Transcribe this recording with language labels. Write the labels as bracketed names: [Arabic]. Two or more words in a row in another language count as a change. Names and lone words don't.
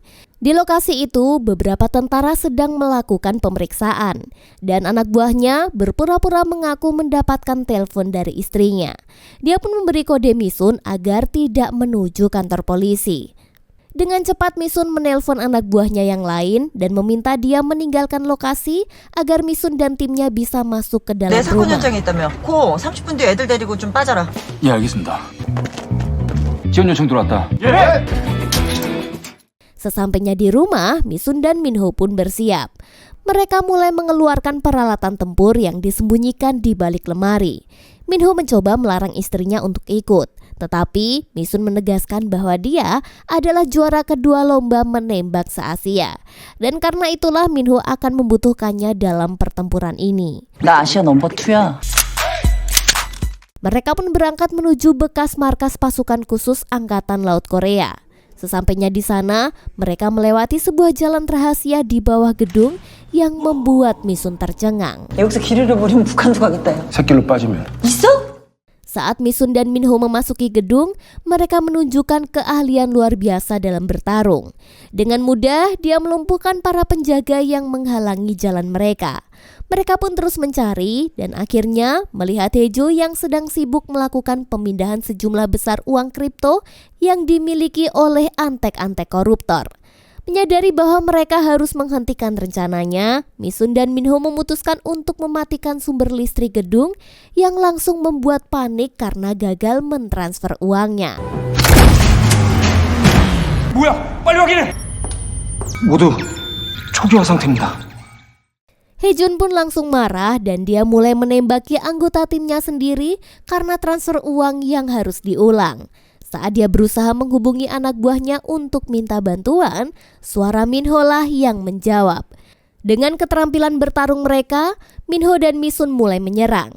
[Indonesian] Di lokasi itu, beberapa tentara sedang melakukan pemeriksaan dan anak buahnya berpura-pura mengaku mendapatkan telepon dari istrinya. Dia pun memberi kode Mi-sun agar tidak menuju kantor polisi. Dengan cepat Mi-sun menelpon anak buahnya yang lain dan meminta dia meninggalkan lokasi agar Mi-sun dan timnya bisa masuk ke dalam [Korean] 내 사건 [Indonesian] rumah. [Korean] 현장에 있다며. 고 30분 뒤에 애들 데리고 좀 빠져라. 예, 알겠습니다. 지원 요청 들어왔다. [Indonesian] Sesampainya di rumah, Mi-sun dan Minho pun bersiap. Mereka mulai mengeluarkan peralatan tempur yang disembunyikan di balik lemari. Minho mencoba melarang istrinya untuk ikut, tetapi Mi-sun menegaskan bahwa dia adalah juara kedua lomba menembak se-Asia. Dan karena itulah Minho akan membutuhkannya dalam pertempuran ini. [Korean] 나 아시아 넘버 2야. [Indonesian] Mereka pun berangkat menuju bekas markas pasukan khusus Angkatan Laut Korea. Sesampainya di sana, mereka melewati sebuah jalan rahasia di bawah gedung yang membuat Mi-sun tercengang. [Korean] 여기서 길 잃어버리면 북한도 가겠다. 야. 새길로 빠지면 있어? [Indonesian] Saat Mi-sun dan Minho memasuki gedung, mereka menunjukkan keahlian luar biasa dalam bertarung. Dengan mudah, dia melumpuhkan para penjaga yang menghalangi jalan mereka. Mereka pun terus mencari dan akhirnya melihat Hae-jo yang sedang sibuk melakukan pemindahan sejumlah besar uang kripto yang dimiliki oleh antek-antek koruptor. Menyadari bahwa mereka harus menghentikan rencananya, Mi-sun dan Minho memutuskan untuk mematikan sumber listrik gedung yang langsung membuat panik karena gagal mentransfer uangnya. [Korean] 뭐야? 빨리 확인해. 모두 초기화 상태입니다. [Indonesian] Hae-jun pun langsung marah dan dia mulai menembaki anggota timnya sendiri karena transfer uang yang harus diulang. Saat dia berusaha menghubungi anak buahnya untuk minta bantuan, suara Minho lah yang menjawab. Dengan keterampilan bertarung mereka, Minho dan Mi-sun mulai menyerang.